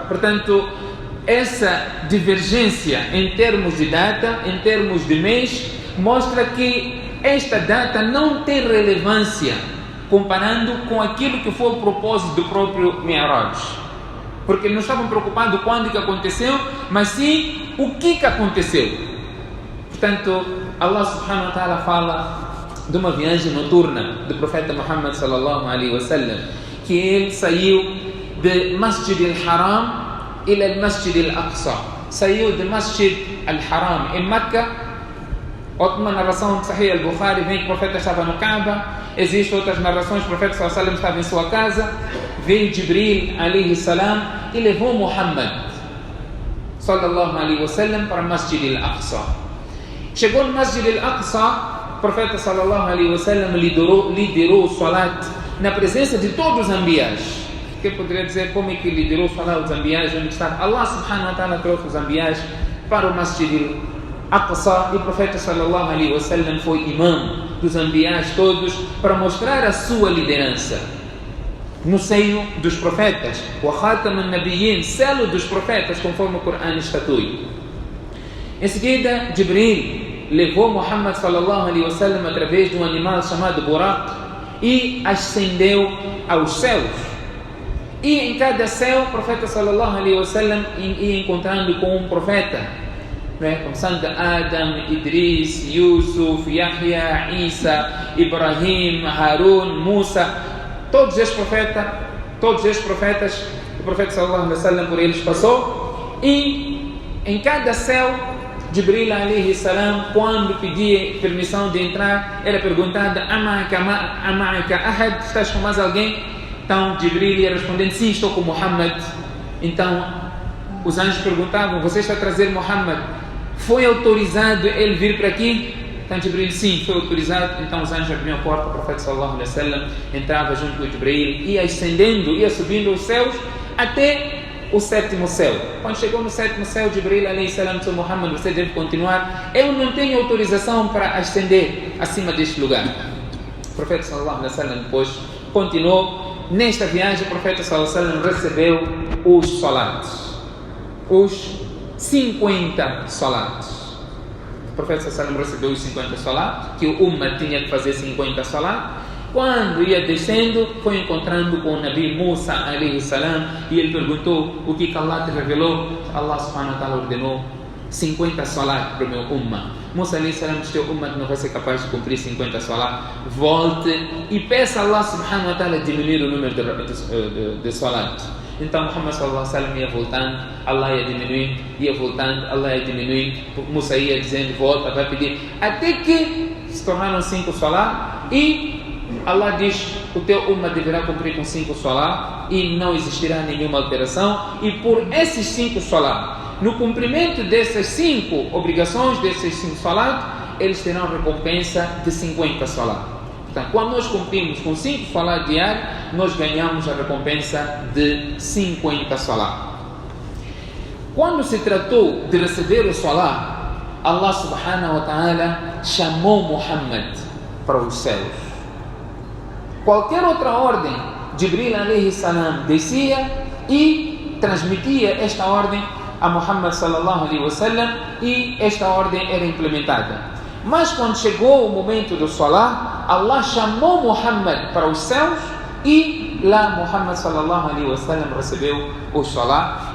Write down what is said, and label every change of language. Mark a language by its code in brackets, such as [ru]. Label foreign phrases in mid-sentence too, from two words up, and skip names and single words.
[pt] Portanto, essa divergência em termos de data, em termos de mês, mostra que esta data não tem relevância comparando com aquilo que foi o propósito do próprio Mi'raj. Porque eles não estavam preocupados quando que aconteceu, mas sim o que aconteceu. Portanto, Allah [ar] سبحانه وتعالى [pt] fala de uma viagem noturna do profeta Muhammad [ar] صلى الله عليه وسلم, [pt] que ele saiu de Masjid al-Haram ila Masjid al-Aqsa. Saiu de Masjid al-Haram em Meca. Outra narração de Sahih al-Bukhari vem que o profeta estava no Kaaba. Existem outras narrações, o profeta [ar] صلى الله عليه وسلم [pt] estava em sua casa. Veio Jibril [ar] عليه السلام [pt] e levou Muhammad [ar] صلى الله عليه وسلم [pt] para Masjid al-Aqsa. Chegou no Masjid al-Aqsa, o profeta [ar] صلى الله عليه وسلم [pt] liderou o salat na presença de todos os anbiás. Que poderia dizer como é que liderou o salat dos anbiás, onde está Allah [ar] سبحانه وتعالى [pt] trouxe os anbiás para o Masjid al-Aqsa, e o profeta [ar] صلى الله عليه وسلم [pt] foi imã dos anbiás todos para mostrar a sua liderança no seio dos profetas, o [ar] خاتم النبيين, [pt] selo dos profetas, conforme o Corão estatui. Em seguida, Jibril levou Muhammad [ar] صلى الله عليه وسلم [pt] através de um animal chamado Buraq e ascendeu aos céus. E em cada céu, o profeta [ar] صلى الله عليه وسلم [pt] ia encontrando com um profeta, começando de Adam, Idris, Yusuf, Yahya, Isa, Ibrahim, Harun, Musa, todos estes profetas, o profeta [ar] صلى الله عليه وسلم [pt] por eles passou. E em cada céu, Jibril [ar] عليه السلام, [pt] quando pedia permissão de entrar, era perguntado: [ar] أمعك أحد? [pt] Estás com mais alguém? Então Jibril ia respondendo: sim, estou com Muhammad. Então os anjos perguntavam: você está a trazer Muhammad? Foi autorizado ele vir para aqui? Então Jibril: sim, foi autorizado. Então os anjos abriam a porta, o profeta [ar] صلى الله عليه وسلم [pt] entrava junto com Jibril, ia ascendendo, ia subindo os céus até o 7º céu. Quando chegou no 7º céu, Jibril [ar] عليه السلام [pt] disse: Muhammad, você deve continuar, eu não tenho autorização para ascender acima deste lugar. O profeta [ar] صلى الله عليه وسلم [pt] depois continuou. Nesta viagem, o profeta sallallahu alaihi wasallam recebeu os salatos, os 50 salatos. O profeta [ar] صلى الله عليه وسلم [pt] recebeu os 50 salatos, que o Ummah tinha que fazer 50 salatos. Quando ia descendo, foi encontrando com o Nabi Musa [ar] عليه السلام, [pt] e ele perguntou: o que Allah te revelou? Allah [ar] سبحانه وتعالى [pt] ordenou 50 salat para o meu Ummah. Musa [ar] عليه السلام [pt] disse: o Ummah não vai ser capaz de cumprir 50 salat. Volte e peça a Allah [ar] سبحانه وتعالى [pt] diminuir o número de salat. Então Muhammad [ar] صلى الله عليه وسلم [pt] ia voltando, Allah ia diminuindo, ia voltando, Allah ia diminuindo, Musa ia dizendo: volta, vai pedir, até que se tornaram 5 salat. E Allah diz: o teu Ummah deverá cumprir com 5 salat e não existirá nenhuma alteração. E por esses 5 salat, no cumprimento dessas 5 obrigações, desses 5 salat, eles terão recompensa de 50 salat. Portanto, quando nós cumprimos com 5 salat diários, nós ganhamos a recompensa de 50 salat. Quando se tratou de receber o salat, Allah [ar] سبحانه وتعالى [pt] chamou Muhammad para os céus. Qualquer outra ordem, Jibril [ar] عليه السلام [pt] descia e transmitia esta ordem a Muhammad [ar] صلى الله عليه وسلم [pt] e esta ordem era implementada. Mas quando chegou o momento do Salah, Allah chamou Muhammad para os céus e lá Muhammad [ar] صلى الله عليه وسلم [pt] recebeu o Salah.